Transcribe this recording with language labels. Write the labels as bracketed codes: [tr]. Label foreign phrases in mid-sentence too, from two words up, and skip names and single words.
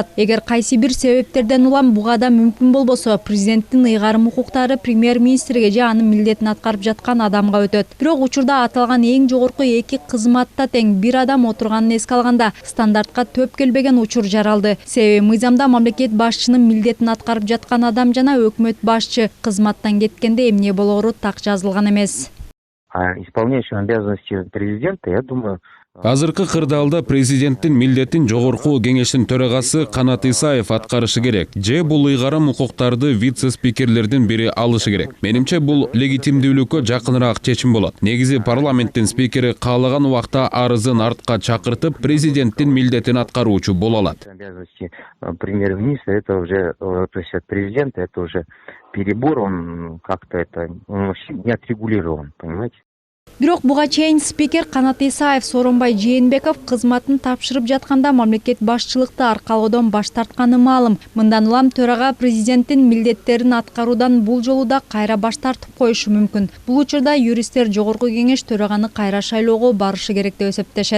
[ky] Эгер кайсы бир себептерден улам буга да мүмкүн болбосо, президенттин ыйгарым укуктары премьер-министрге же анын милдетин аткарып жаткан адамга өтөт. Бирок учурда аталган эң жогорку эки кызматта тең бир адам отурганын эске алганда стандартка төп келбеген учур жаралды. Себеби мыйзамда мамлекет башчынын милдетин аткарып жаткан адам жана өкмөт башчы кызматтан кеткенде эмне болоору так жазылган эмес. [ru] Исполняющим обязанности президента, я думаю, [ky] Азыркы кырдаалда президенттин милдетин жогорку кеңештин төрагасы Канат Исаев аткарышы керек. Же бул ыйгарым укуктарды вице-спикерлердин бири алышы керек. Менимче бул легитимдүүлүккө жакыныраак чечим болот. Негизи парламенттин спикери каалаган убакта арызын артка чакыртып, президенттин милдетин аткаруучу боло алат. [ru] обязанности премьер-министра, это уже, то есть от президента, это уже перебор, он как-то он вообще не отрегулирован, понимаете? [ky] Бирок буга чейин спикер Канат Исаев Сооронбай Жээнбеков кызматын тапшырып жатканда мамлекет башчылыкты аркалоодон баш тартканы маалым. Мындан улам төрага президенттин милдеттерин аткаруудан бул жолу да кайра баш тартып коюшу мүмкүн. Бул учурда юристтер жогорку кеңеш төраганы кайра шайлоого барышы керек деп эсептешет.